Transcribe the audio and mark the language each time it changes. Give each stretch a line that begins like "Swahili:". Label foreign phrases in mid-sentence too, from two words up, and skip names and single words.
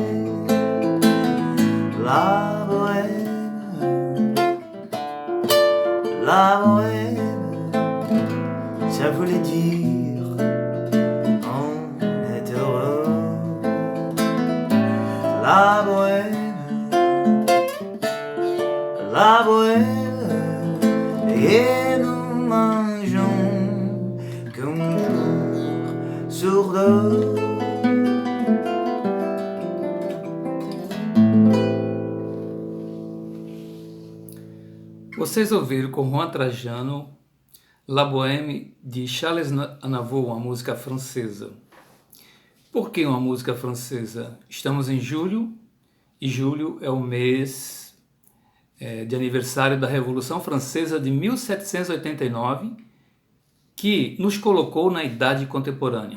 French: La bohème, la bohème, ça voulait dire la bohème, la bohème, et nous mangeons qu'un jour sur deux.
Portuguese: Vocês ouviram com Juan Trajano La Bohème de Charles Aznavour, uma música francesa. Por que uma música francesa? Estamos em julho, e julho é o mês de aniversário da Revolução Francesa de 1789, que nos colocou na Idade Contemporânea.